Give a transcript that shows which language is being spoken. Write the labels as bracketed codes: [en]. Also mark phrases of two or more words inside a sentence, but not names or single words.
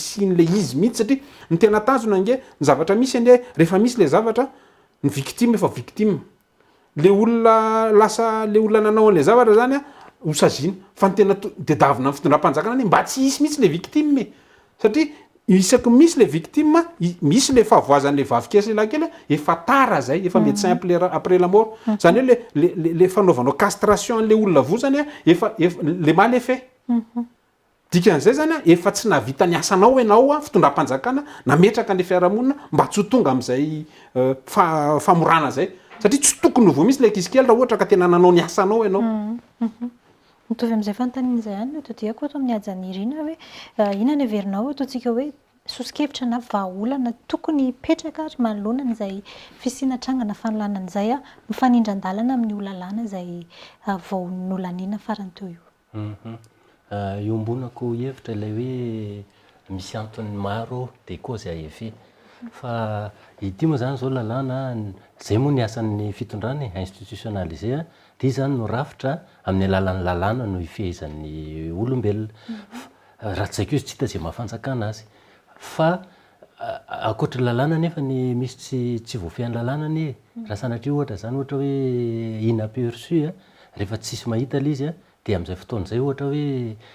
[mg] hisian'le izy mihitsy satria ny tena tanjona nge ny zavatra misy ande rehefa misy le zavatra ny victime efa victime, le olona lasa le olona nanao an'le zavatra zany hosazina fa ny tena de davina ny fitondram-panjakana any mba tsy hisy mihitsy le victime satria isaky misy le victime misy le fahavoazan'le vavikely lakely efa tara zay efa [fr] médecin après la mort [mg] zany hoe le fanaovanao castration an'le olona vozany efa [fr] le mal est fait [mg] dikan'izay zany efa tsy navita ny asanao ianao fitondram-panjakana nametraka ny fiarahamonina mba tsy ho tonga amin'izay famorana zay satria tsy tokony ho vo misy le kizy kely raha ohatra ka tena nanao ny asanao ianao. Mitovy amin'izay fanontanian'izay ihany no todiako eto amin'ny hajanirina hoe inona averinao ataontsika hoe sosikevitra na vahaolana tokony hipetraka ary manoloana an'izay fisinatrangana fanolanan'izay mifanindran-dalana amin'ny olalàna izay vao nolaniana farany teo io. Iombonako hevitra ilay hoe misy antony maro [fr] de cause à effet [mg] fa ity moa zany zao lalàna zay moa ny asan'ny fitondrany institutionnalisé de izy zany no rafitra amin'ny alalan'ny lalàna no ifehezan'ny olombelona raha tsy zaiko izy tsy hita zay mahafanjakana azy fa akoatra lalàna nefa ny misy tsy voafehan'ny lalàna ny raha sanatria ohatra zany ohatra hoe inaperçu rehefa tsisy mahita le izy de amin'izay fotoan'izay ohatra hoe